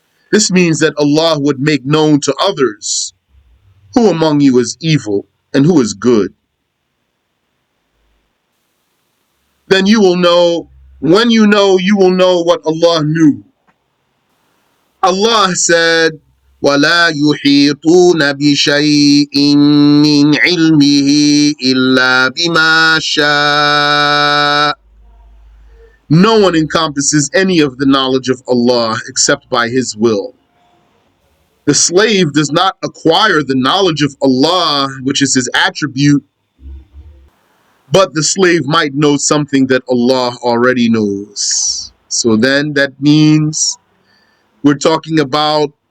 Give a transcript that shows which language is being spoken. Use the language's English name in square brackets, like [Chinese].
[English] This means that Allah would make known to others who among you is evil and who is good. Then you will know, when you will know what Allah knew. Allah said, [Arabic] وَلَا يُحِيطُونَ بِشَيْءٍ مِّنْ عِلْمِهِ إِلَّا بِمَا شَاءَ. [English] No one encompasses any of the knowledge of Allah except by His will. The slave does not acquire the knowledge of Allah, which is His attribute, but the slave might know something that Allah already knows. So then that means we're talking about